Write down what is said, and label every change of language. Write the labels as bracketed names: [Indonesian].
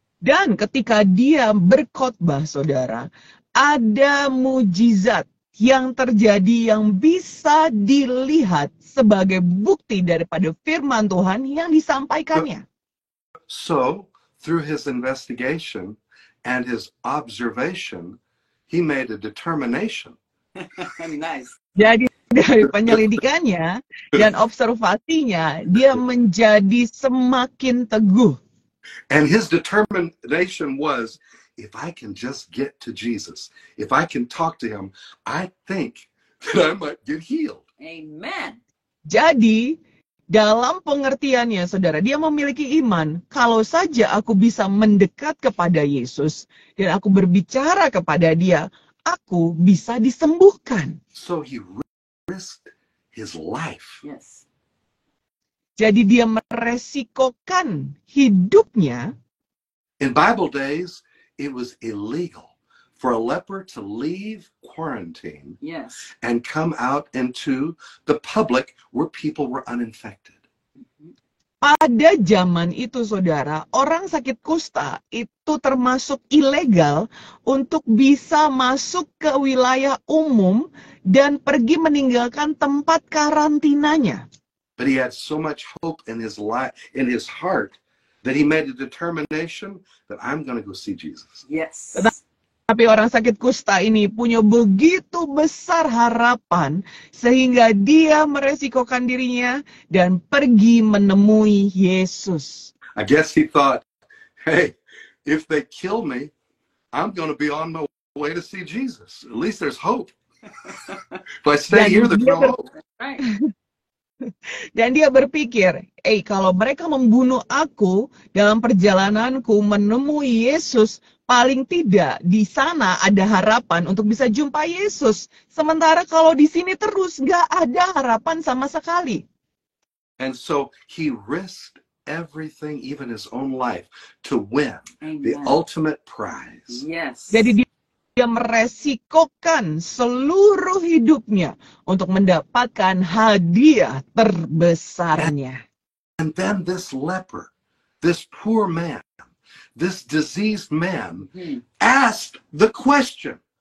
[Indonesian] Dan ketika dia berkhotbah, saudara, ada mujizat yang terjadi yang bisa dilihat sebagai bukti daripada firman Tuhan yang disampaikannya. [English] So, through his investigation and his observation, he made a determination. Nice. [Indonesian] Jadi dari penyelidikannya dan observasinya, dia menjadi semakin teguh. [English] And his determination was, if I can just get to Jesus, if I can talk to him, I think that I might get healed. Amen. [Indonesian] Jadi, dalam pengertiannya, saudara, dia memiliki iman. Kalau saja aku bisa mendekat kepada Yesus dan aku berbicara kepada dia, aku bisa disembuhkan. [English] So he risked his life. Yes. [Indonesian] Jadi dia meresikokan hidupnya. [English] In Bible days, it was illegal for a leper to leave quarantine Yes. and come out into the public where people were uninfected. [Indonesian] Pada zaman itu, saudara, orang sakit kusta itu termasuk ilegal untuk bisa masuk ke wilayah umum dan pergi meninggalkan tempat karantinanya. [English] But he had so much hope in his life, in his heart, that he made a determination that I'm going to go see Jesus. Yes. [Indonesian] Tapi orang sakit kusta ini punya begitu besar harapan sehingga dia meresikokan dirinya dan pergi menemui Yesus. [English] I guess he thought, hey, if they kill me, I'm going to be on my way to see Jesus. At least there's hope. If I stay here, there's no hope. Right. [Indonesian] Dan dia berpikir, kalau mereka membunuh aku dalam perjalananku menemui Yesus, paling tidak di sana ada harapan untuk bisa jumpa Yesus. Sementara kalau di sini terus nggak ada harapan sama sekali. [English] And so he risked everything, even his own life, to win the Amen. ultimate prize. Yes. [Indonesian] Jadi dia meresikokan seluruh hidupnya untuk mendapatkan hadiah terbesarnya. [English] And then this leper, this poor man, this diseased man, asked the question.